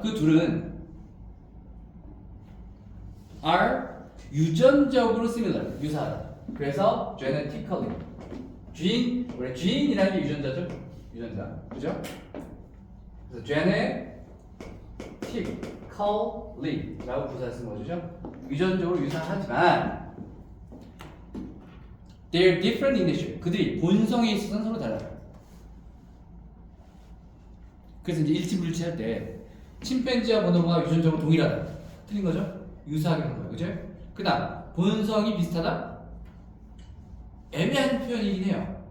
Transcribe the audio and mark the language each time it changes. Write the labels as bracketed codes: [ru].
[ko] 그 둘은 are 유전적으로 similar, 유사하다. 그래서 genetically 쥐인, 원래 쥐인이라는 게 유전자죠? 유전자, 그죠? 그래서 genetically라고 부사를 쓴 거죠? 유전적으로 유사하지만 [en] they're different in nature. [ko] 그들이 본성에 있어서는 서로 달라요. 그래서 이제 일치불일치할 때 침팬지와 보노보가 유전적으로 동일하다. 틀린 거죠? 유사하게 한 거예요, 그죠? 그다음 본성이 비슷하다? 애매한 표현이긴 해요.